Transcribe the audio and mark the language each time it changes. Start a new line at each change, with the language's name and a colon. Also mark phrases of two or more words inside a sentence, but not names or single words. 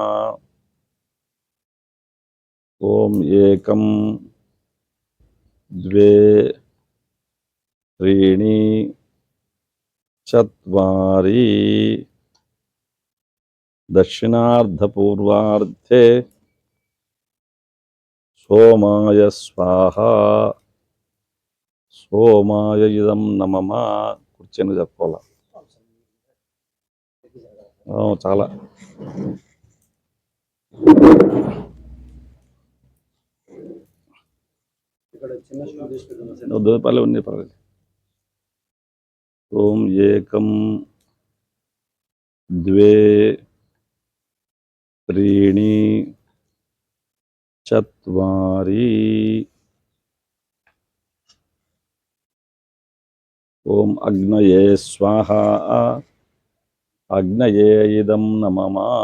Sanskrit: ओम एकं द्वे त्रीणि चत्वारि दक्षिणार्धपूर्वार्धे सोमाय स्वाहा सोमाय इदं नमः।
Telugu: కూర్చొని చెప్పుకోవాలి చాలా దోపాలు ఉన్నాయి పర్వాలేదు.
Sanskrit: ఓం ఏకం ద్వే త్రీణి చత్వారి ఓం అగ్నయే స్వాహా అగ్నయే ఇదం నమః.